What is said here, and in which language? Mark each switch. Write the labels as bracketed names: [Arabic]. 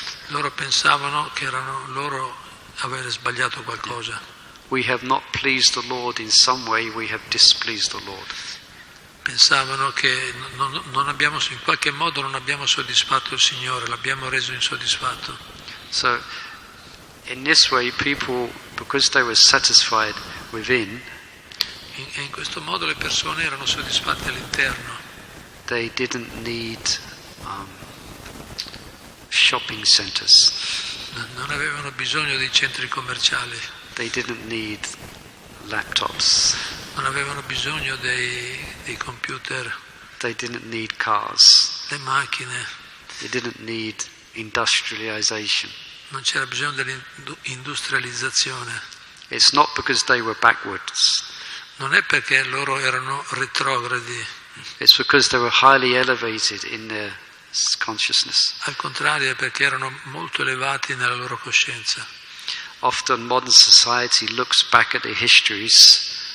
[Italian] Loro pensavano che erano loro avere sbagliato qualcosa. [English] We have not pleased the Lord in some way, we have displeased the Lord. [Italian] Pensavano che in qualche modo non abbiamo soddisfatto il Signore, l'abbiamo reso insoddisfatto. [English] So, in this way, people, because they were satisfied within, [Italian] in questo modo le persone erano soddisfatte all'interno. [English] They didn't need shopping centers. [Italian] Non avevano bisogno di centri commerciali. [English] They didn't need laptops. [Italian] Non avevano bisogno dei computer. [English] They didn't need cars. [Italian] Le macchine. [English] They didn't need industrialization. [Italian] Non c'era bisogno dell'industrializzazione. [English] It's not because they were backwards. [Italian] Non è perché loro erano retrogradi. [English] It's because they were highly elevated in their consciousness. [Italian] Al contrario, è perché erano molto elevati nella loro coscienza. [English] Often modern society looks back at the histories.